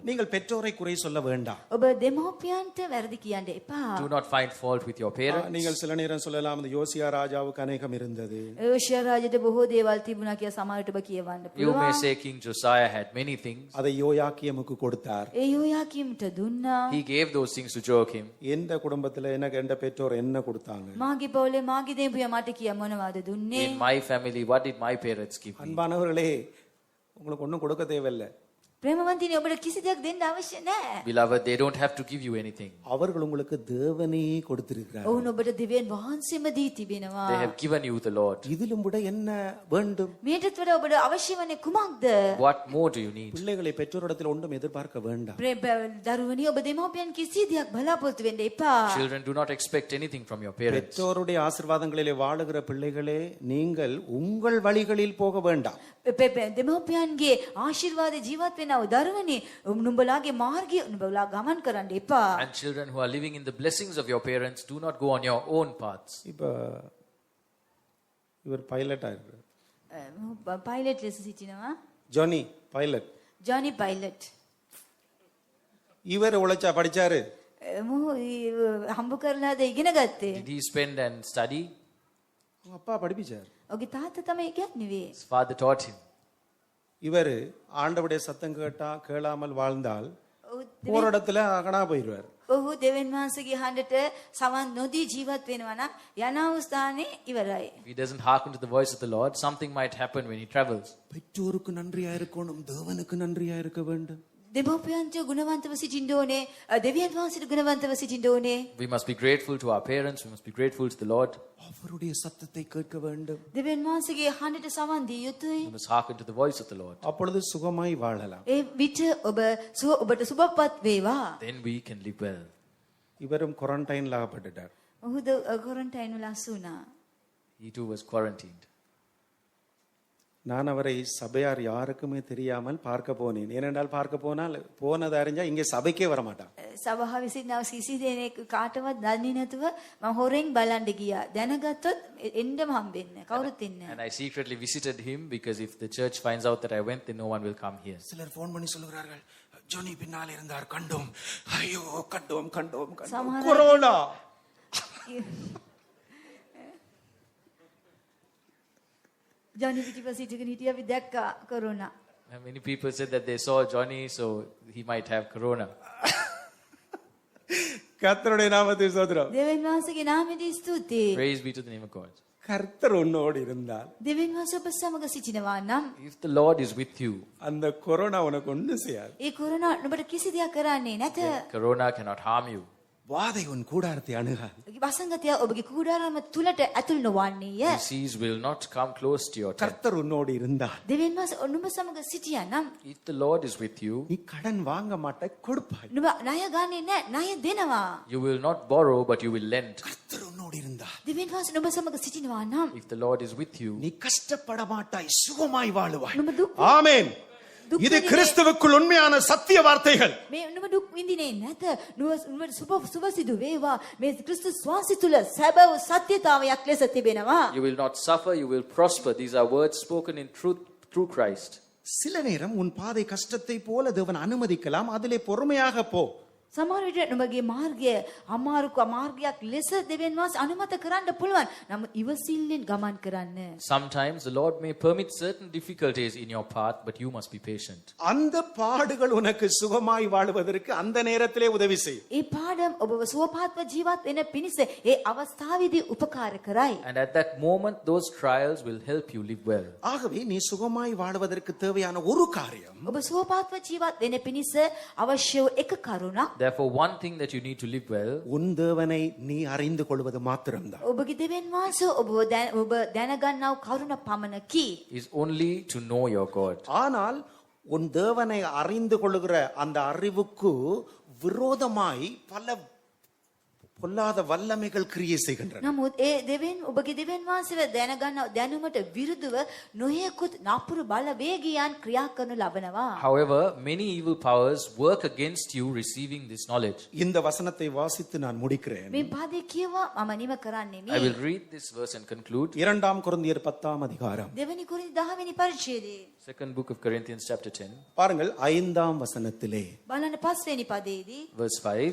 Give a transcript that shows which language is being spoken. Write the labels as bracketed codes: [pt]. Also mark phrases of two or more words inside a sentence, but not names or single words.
[ta] நீங்கள் பெற்றோரை குறை சொல்ல வேண்டாம். [si] ඔබ දෙමෝපියන්ට වැරදි කියන්න එපා. [en] Do not find fault with your parents. [ta] நீங்கள் சில நேரம் சொல்லலாம், இந்த யோசியா ராஜாவுக்கு அநேகம் இருந்தது. [si] යෝෂියා රාජයට බොහෝ දේවල් තිබුණා කියලා සමහරට ඔබ කියවන්න [en] You may [si] පුළුවන්. [en] say King Josiah had many things. [ta] அதை யோயாக்கியமுக்கு கொடுத்தார். [si] ඒ යෝයාකීම්ට දුන්නා. [en] He gave those things to Joachim. [ta] எந்த குடும்பத்துல எனக்கு எந்த பெற்றோர் என்ன கொடுத்தாங்க? [si] මාගේ පවුලේ මාගේ දෙවියන් මට කිය මොනවද දුන්නේ? [en] In my family, what did my parents give me? [ta] அன்பானவர்களே, உங்களுக்கு ஒண்ணும் கொடுக்க தேவையில்லை. [si] ප්‍රේමවන්තිනි ඔබට කිසි දෙයක් දෙන්න අවශ්‍ය නැහැ. [en] Beloved, they don't have to give you anything. [ta] அவர்கள் உங்களுக்கு தேவனே கொடுத்திருக்கிறார். [si] ඔවුන් ඔබට දෙවියන් වහන්සේම දී තිබෙනවා. [en] They have given you the Lord. [ta] இதிலும் விட என்ன வேண்டும்? [si] මේටත් වඩා ඔබට අවශ්‍ය වන්නේ කුමක්ද? [en] What more do you need? [ta] பிள்ளைகளை பெற்றோரிடத்தில் ஒன்றும் எதிர்பார்க்க வேண்டாம். [si] දරුවනි ඔබ දෙමෝපියන් කිසි දෙයක් බලාපොරොත්තු වෙන්න එපා. [en] Children, do not expect anything from your parents. [ta] பெற்றோருடைய ஆசீர்வாதங்களிலே வாழுகிற பிள்ளைகளே, நீங்கள் உங்கள் வழிகளில் போக வேண்டாம். [si] දෙමෝපියන්ගේ ආශිර්වාද ජීවත් වෙනව දරුවනි නුඹලාගේ මාර්ගය නුඹලා ගමන් කරන්න එපා. [en] And children who are living in the blessings of your parents, do not go on your own paths. [ta] இப்ப இவர் பைலட்டா இருக்கிறார். [si] පයිලට් ලෙස සිටිනවා. [ta] ஜானி பைலட். [si] ජොනි පයිලට්. [ta] இவர் உழைச்சா படிச்சாரு. [si] මොහු හම්බ කරලාද ඉගෙන ගත්තේ? [en] Did he spend and study? [ta] அவங்க அப்பா படிப்பிச்சார். [si] ඔගේ තාත්තා තමයි ඉගෙනුවේ. [en] His father taught him. [ta] இவர் ஆண்டவருடைய சத்தம் கேளாமல் வாழ்ந்தால் [si] ඔහු [ta] ஒரு இடத்துல அகனா போயிடுவார். [si] ඔහු දෙවියන් වහන්සේගේ හඬට සවන් නොදී ජීවත් වෙනවා නම් යන අවස්ථානේ ඉවරයි. [en] If he doesn't hearken to the voice of the Lord, something might happen when he travels. [ta] பெற்றோருக்கு நன்றியா இருக்கணும், தேவனுக்கு நன்றியா இருக்க வேண்டும். [si] දෙමෝපියන්ට ගුණවන්තව සිටින්න ඕනේ. දෙවියන් වහන්සේට ගුණවන්තව සිටින්න ඕනේ. [en] We must be grateful to our parents. We must be grateful to the Lord. [ta] அவருடைய சத்தத்தை கேட்க வேண்டும். [si] දෙවියන් වහන්සේගේ හඬට සවන් දිය යුතුයි. [en] We must hearken to the voice of the Lord. [ta] அப்பொழுது சுகமாய் வாழலாம். [si] ඒ විට ඔබට සුබපත් වේවා. [en] Then we can live well. [ta] இவரும் குவாரண்டைன்ல ஆகப்பட்டுட்டார். [si] ඔහුද කොරන්ටයින් වල අසුණා. [en] He too was quarantined. [ta] நான் அவரை சபையார் யாருக்குமே தெரியாமல் பார்க்க போனேன். ஏனென்றால் பார்க்க போனால் போனது அறிஞ்சா இங்கே சபைக்கே வரமாட்டான். [si] සභාව විසින් කිසි දෙනෙක් කාටවත් දන්නේ නැතුව මම හොරෙන් බලන්න ගියා. දැනගත්තොත් එන්නම හම්බෙන්නේ කවුරුත් ඉන්නේ. [en] And I secretly visited him because if the church finds out that I went, then no one will come here. [ta] சிலர் போன் பண்ணி சொல்லுகிறார்கள், ஜோனி பின்னால் இருந்தார், கண்டோம். ஐயோ, கண்டோம். [si] சமஹர- கொரோனா. ජොනි පිටිපස්ස හිටගෙන හිටියා අපි දැක්කා කොරෝනා. [en] And many people said that they saw Johnny, so he might have corona. [ta] கர்த்தருடைய நாமத்தை ஸ்தோத்திரம். [si] දෙවියන් වහන්සේගේ නාමයට ස්තුතියි. [en] Praise be to the name of God. [ta] கர்த்தர் உன்னோடு இருந்தால் [si] දෙවියන් වහන්සේ ඔබ සමග සිටිනවා නම් [en] If the Lord is with you, [ta] அந்த கொரோனா உனக்கு ஒண்ணும் செய்யாது. [si] ඒ කොරෝනා නුඹට කිසි දෙයක් කරන්නේ නැත. [en] corona cannot harm you. [ta] வாதை உன் கூடாரத்தை அணுகாது. [si] වසංගතය ඔබගේ කුඩාරම තුලට ඇතුල් නොවන්නේය. [en] Disease will not come close to your tent. [ta] கர்த்தர் உன்னோடு இருந்தால் [si] දෙවියන් වහන්සේ නුඹ සමග සිටියා නම් [en] If the Lord is with you, [ta] நீ கடன் வாங்க மாட்டாய், கொடுப்பாய். [si] නුඹ ණය ගන්නේ නැහැ, ණය දෙනවා. [en] you will not borrow, but you will lend. [ta] கர்த்தர் உன்னோடு இருந்தால் [si] දෙවියන් වහන්සේ නුඹ සමග සිටිනවා නම් [en] If the Lord is with you, [ta] நீ கஷ்டப்பட மாட்டாய், சுகமாய் வாழுவாய். [si] නුඹ දුක් [ta] ஆமென். இது கிறிஸ்துவுக்குள் உண்மையான சத்திய வார்த்தைகள். [si] මේ නුඹ දුක් විඳින්නේ නැත. නුඹ සුබසිදු වේවා. මේ ක්‍රිස්තුස් වාසය තුල සැබෑ සත්‍යතාවයක් ලෙස තිබෙනවා. [en] you will not suffer, you will prosper. These are words spoken in truth through Christ. [ta] சில நேரம் உன் பாதை கஷ்டத்தை போல தேவன் அனுமதிக்கலாம், அதிலே பொறுமையாக போ. [si] සමහර විට නුඹගේ මාර්ගය අමාරු මාර්ගයක් ලෙස දෙවියන් වහන්සේ අනුමත කරන්න පුළුවන්. නමුත් ඉවසිල්ලෙන් ගමන් කරන්න. [en] Sometimes the Lord may permit certain difficulties in your path, but you must be patient. [ta] அந்த பாடுகள் உனக்கு சுகமாய் வாழ்வதற்கு அந்த நேரத்திலே உதவி செய்யும். [si] ඒ පාඩම් ඔබව සුවපත්ව ජීවත් වෙන පිණිස ඒ අවස්ථාවේදී උපකාර කරයි. [en] And at that moment, those trials will help you live well. [ta] ஆகவே நீ சுகமாய் வாழ்வதற்கு தேவையான ஒரு காரியம் [si] ඔබ සුවපත්ව ජීවත් වෙන පිණිස අවශ්‍ය වූ එක කරුණක් [en] Therefore, one thing that you need to live well [ta] உன் தேவனை நீ அறிந்து கொள்வது மாத்திரம்தான். [si] ඔබගේ දෙවියන් වහන්සේ ඔබ දැනගන්නා වූ කරුණ පමණකි. [en] is only to know your God. [ta] ஆனால் உன் தேவனை அறிந்து கொள்ளுகிற அந்த அறிவுக்கு விரோதமாய் பல பொல்லாத வல்லமைகள் கிரியை செய்கின்றன. [si] නමුත් ඒ දෙවියන් ඔබගේ දෙවියන් වහන්සේව දැනගන්නා දැනුමට විරුද්ධව නොයෙකුත් නපුරු බල වේගයන් ක්‍රියා කරනු ලබනවා. [en] However, many evil powers work against you receiving this knowledge. [ta] இந்த வசனத்தை வாசித்து நான் முடிக்கிறேன். [si] මේ පදේ කියවා මම නිම කරන්නේ [en] I [si] මේ. [en] will read this verse and conclude. [ta] 2 கொரிந்தியர் 10 அதிகாரம். [si] දෙවනි කොරින්ති 10 වෙනි පරිච්ඡේදයේ [en] Second book of Corinthians chapter 10, [ta] பாருங்கள் 5 வசனத்திலே [si] බලන්න 5 වෙනි පදයේදී [en] verse 5.